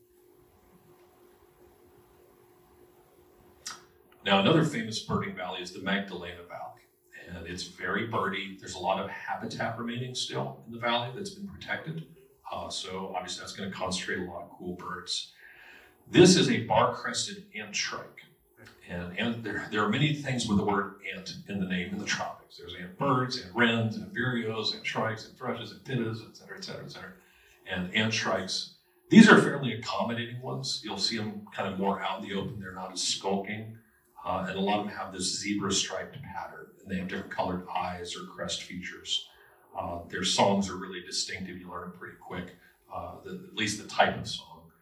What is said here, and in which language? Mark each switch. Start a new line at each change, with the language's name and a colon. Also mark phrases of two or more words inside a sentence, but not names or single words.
English: Now, another famous birding valley is the Magdalena Valley, and it's very birdy. There's a lot of habitat remaining still in the valley that's been protected, so obviously that's going to concentrate a lot of cool birds. This is a bar-crested ant shrike, and there are many things with the word ant in the name in the tropics. There's ant birds, ant wrens, ant vireos, ant shrikes, ant thrushes, ant pittas, et cetera, et cetera, et cetera. And ant shrikes, these are fairly accommodating ones. You'll see them kind of more out in the open. They're not as skulking. And a lot of them have this zebra-striped pattern, and they have different colored eyes or crest features. Their songs are really distinctive. You learn them pretty quick, at least the type of song.